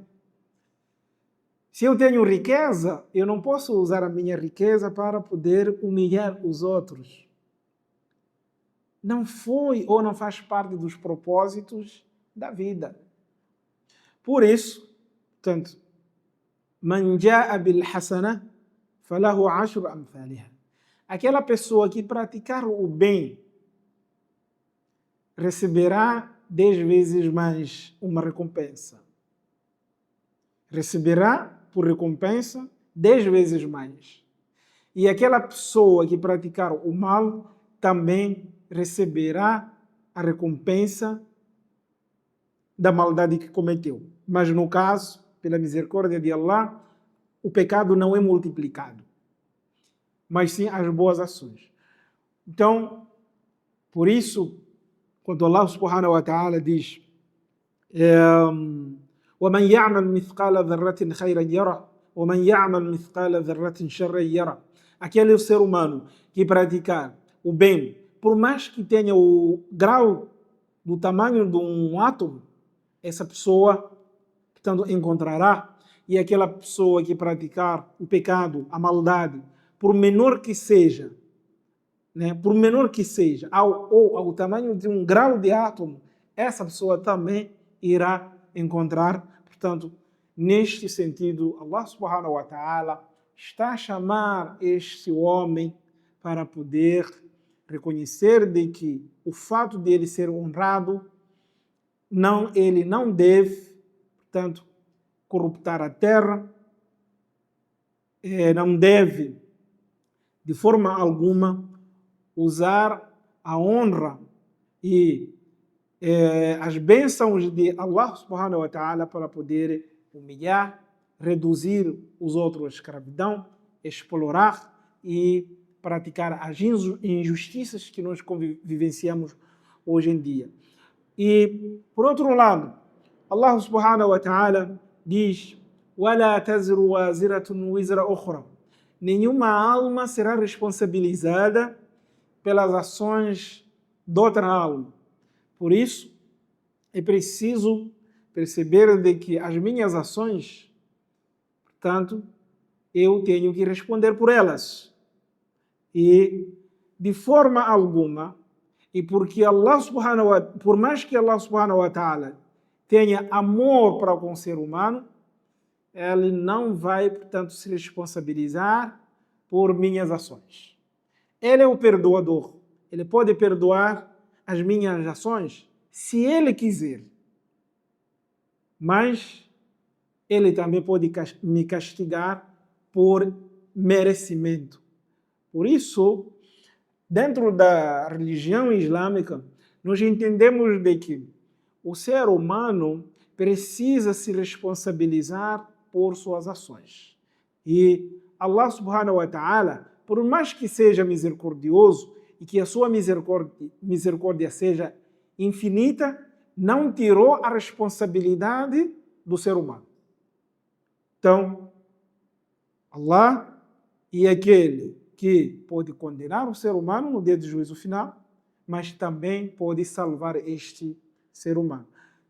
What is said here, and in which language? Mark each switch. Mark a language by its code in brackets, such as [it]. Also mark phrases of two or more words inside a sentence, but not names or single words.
[pt] Se eu tenho riqueza, eu não posso usar a minha riqueza para poder humilhar os outros. Não foi ou não faz parte dos propósitos da vida. Por isso, portanto, [ar] مَنْ جَاءَ بِالْحَسَنَةِ فَلَهُ عَشْرُ أَمْثَالِهَا. [pt] Aquela pessoa que praticar o bem receberá 10 vezes mais uma recompensa. Receberá por recompensa 10 vezes mais. E aquela pessoa que praticar o mal também receberá a recompensa da maldade que cometeu. Mas no caso, pela misericórdia de Allah, o pecado não é multiplicado, mas sim as boas ações. Então, por isso, quando [ar] الله سبحانه وتعالى [pt] diz [ar] وَمَنْ يَعْمَلْ مِثْقَالَ ذَرَّةٍ خَيْرًا يَرَهُ وَمَنْ يَعْمَلْ مِثْقَالَ ذَرَّةٍ شَرًّا يَرَهُ. [pt] Aquele ser humano que praticar o bem, por mais que tenha o grau do tamanho de um átomo, essa pessoa, portanto, encontrará. E aquela pessoa que praticar o pecado, a maldade, por menor que seja, por menor que seja, ao tamanho de um grau de átomo, essa pessoa também irá encontrar. Portanto, neste sentido, [ar] الله سبحانه وتعالى [pt] está a chamar este homem para poder reconhecer de que o fato de ele ser honrado, ele não deve, portanto, corruptar a terra, não deve, de forma alguma, usar a honra e as bênçãos de [ar] الله سبحانه وتعالى [pt] para poder humilhar, reduzir os outros à escravidão, explorar e praticar as injustiças que nós vivenciamos hoje em dia. E, por outro lado, [ar] الله سبحانه وتعالى [pt] diz: [ar] وَلَا تَزِرُ وَازِرَةٌ وِزْرَ أُخْرَى. [pt] Nenhuma alma será responsabilizada pelas ações de outra alma. Por isso, é preciso perceber de que as minhas ações, portanto, eu tenho que responder por elas. E, de forma alguma, e porque por mais que [ar] الله سبحانه وتعالى [pt] tenha amor para com o ser humano, ele não vai, portanto, se responsabilizar por minhas ações. Ele é o perdoador. Ele pode perdoar as minhas ações se ele quiser. Mas ele também pode me castigar por merecimento. Por isso, dentro da religião islâmica, nós entendemos de que o ser humano precisa se responsabilizar por suas ações. [ar] E الله سبحانه وتعالى, [pt] por mais que seja misericordioso e que a sua misericórdia seja infinita, não tirou a responsabilidade do ser humano. Então, Allah é aquele que pode condenar o ser humano no dia do juízo final, mas também pode salvar este ser humano.